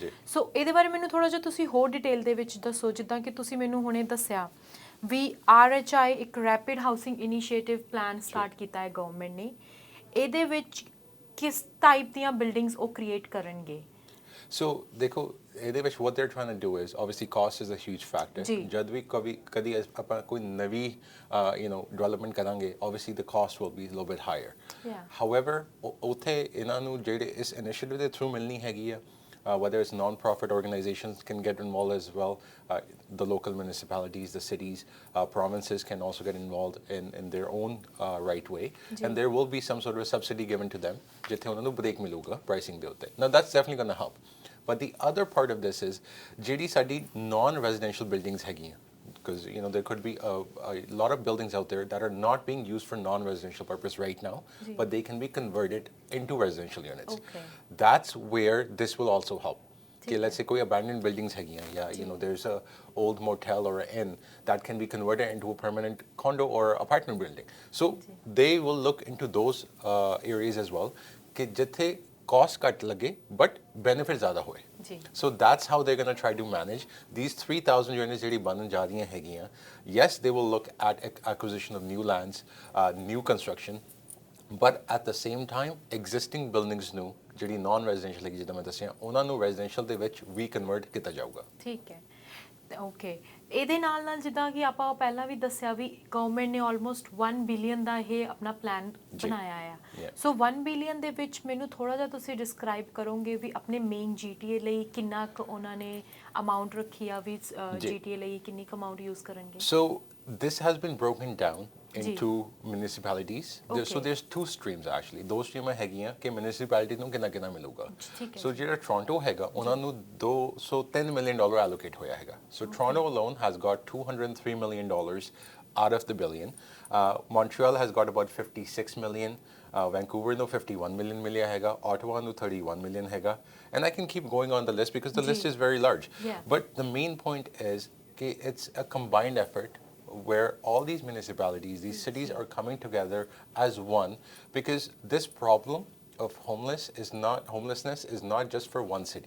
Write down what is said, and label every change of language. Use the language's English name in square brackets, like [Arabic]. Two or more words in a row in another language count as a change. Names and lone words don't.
[Punjabi] ਸੋ ਇਹਦੇ ਬਾਰੇ ਮੈਨੂੰ ਥੋੜਾ ਜਿਹਾ ਤੁਸੀਂ ਹੋਰ ਡਿਟੇਲ ਦੇ ਵਿੱਚ ਦੱਸੋ। ਜਿੱਦਾਂ ਕਿ ਤੁਸੀਂ ਮੈਨੂੰ ਹੁਣੇ ਦੱਸਿਆ ਵੀ RHI ਇੱਕ [English] rapid housing initiative plan [Punjabi] ਸਟਾਰਟ ਕੀਤਾ ਹੈ ਗਵਰਨਮੈਂਟ ਨੇ। ਇਹਦੇ ਵਿੱਚ ਕਿਸ ਟਾਈਪ ਦੀਆਂ ਬਿਲਡਿੰਗਸ ਉਹ ਕ੍ਰੀਏਟ ਕਰਨਗੇ? [English] So [Punjabi] ਦੇਖੋ ਇਹਦੇ ਵਿੱਚ [English] what they're trying to do is obviously cost is a huge factor. [Punjabi] ਜਦ ਵੀ ਕਦੀ ਆਪਾਂ ਕੋਈ ਨਵੀਂ development ਕਰਾਂਗੇ, [English] obviously the cost will be a little bit higher. [Punjabi] However ਉੱਥੇ ਇਹਨਾਂ ਨੂੰ ਜਿਹੜੇ ਇਸ initiative ਦੇ through ਮਿਲਣੀ ਹੈਗੀ ਆ, [English] whether it's non-profit organizations can get involved as well, the local municipalities, the cities, provinces can also get involved in their own right way, and there will be some sort of a subsidy given to them [Punjabi] ਜਿੱਥੇ ਉਹਨਾਂ ਨੂੰ break ਮਿਲੂਗਾ pricing ਦੇ ਉੱਤੇ. [English] Now that's definitely going to help. But the other part of this is [Punjabi] ਜਿਹੜੀ ਸਾਡੀ [English] non-residential buildings ਹੈਗੀਆਂ, because there could be a lot of buildings out there that are not being used for non-residential purpose right now, but they can be converted into residential units. That's where this will also help. कि let's say कोई abandoned buildings [Punjabi] ਹੈਗੀਆਂ ਯਾ [English] there's a old motel or an inn that can be converted into a permanent condo or apartment building. So they will look into those areas as well [Punjabi] ਕਿ ਜਿੱਥੇ [English] cost cut लगे but benefit [Punjabi] ਜ਼ਿਆਦਾ ਹੋਏ. [English] So that's how they're going to try to manage these 3,000 units [Punjabi] ਜਿਹੜੀ ਬਣਨ ਜਾ ਰਹੀਆਂ ਹੈਗੀਆਂ. [English] Yes, they will look at acquisition of new lands, new construction, but at the same time existing buildings [Punjabi] ਨੂੰ ਜਿਹੜੀ ਨਾਨ ਰੈਜ਼ੀਡੈਂਸ਼ੀਅਲ ਹੈਗੀ ਜਿੱਦਾਂ ਮੈਂ ਦੱਸਿਆ ਉਹਨਾਂ ਨੂੰ ਰੈਜ਼ੀਡੈਂਸ਼ੀਅਲ ਦੇ ਵਿੱਚ ਵੀ ਕਨਵਰਟ ਕੀਤਾ ਜਾਊਗਾ. ਠੀਕ ਹੈ ਓਕੇ ਇਹਦੇ ਨਾਲ ਨਾਲ ਜਿੱਦਾਂ ਕਿ ਆਪਾਂ ਪਹਿਲਾਂ ਵੀ ਦੱਸਿਆ ਵੀ ਗਵਰਨਮੈਂਟ ਨੇ ਆਲਮੋਸਟ 1 ਬਿਲੀਅਨ ਦਾ ਇਹ ਆਪਣਾ ਪਲਾਨ ਬਣਾਇਆ ਆ ਸੋ 1 ਬਿਲੀਅਨ ਦੇ ਵਿੱਚ ਮੈਨੂੰ ਥੋੜਾ ਜਿਹਾ ਤੁਸੀਂ ਡਿਸਕ੍ਰਾਈਬ ਕਰੋਗੇ ਵੀ ਆਪਣੇ ਮੇਨ ਜੀਟੀਏ ਲਈ ਕਿੰਨਾ ਕੁ ਉਹਨਾਂ ਨੇ ਅਮਾਉਂਟ ਰੱਖੀ ਆ ਵੀ ਜੀਟੀਏ ਲਈ ਕਿੰਨੀ ਕੁ [English] amount use [Punjabi] ਕਰਨਗੇ. [English] So this has been broken down into municipalities. So there's two streams actually. [Punjabi] ਦੋ ਸਟਰੀਮਾਂ ਹੈਗੀਆਂ ਕਿ municipality ਨੂੰ ਕਿੰਨਾ ਕਿੰਨਾ ਮਿਲੂਗਾ. So ਜਿਹੜਾ ਟੋਰਾਂਟੋ ਹੈਗਾ ਉਹਨਾਂ ਨੂੰ $210 million allocate ਹੋਇਆ ਹੈਗਾ. [English] So Toronto alone has got $203 million out of the billion. Montreal has got about 56 million. [Punjabi] Vancouver ਨੂੰ 51 million ਮਿਲਿਆ ਹੈਗਾ. Ottawa ਨੂੰ 31 million ਹੈਗਾ. [English] And I can keep going on the list because the list is very large. But the main point is that it's a combined effort where all these municipalities, these cities are coming together as one because this problem of homelessness is not just for one city.